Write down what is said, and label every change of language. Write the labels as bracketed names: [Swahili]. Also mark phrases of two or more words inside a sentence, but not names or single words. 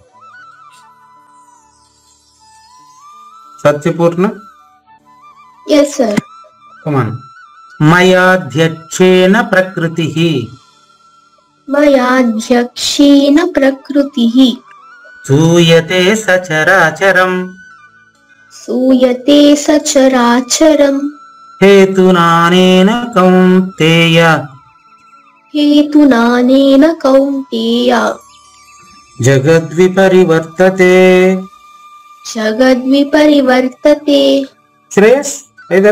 [English] yes sir. [Sanskrit] కమాన్. మయాధ్యక్షేణ ప్రకృతిః మయాధ్యక్షేణ ప్రకృతిః సూయతే సచరాచరం సూయతే సచరాచరం हेतुनानेन कौन्तेय हेतुनानेन कौन्तेय जगद्विपरिवर्तते जगद्विपरिवर्तते। [Hindi] श्रेयस इधर.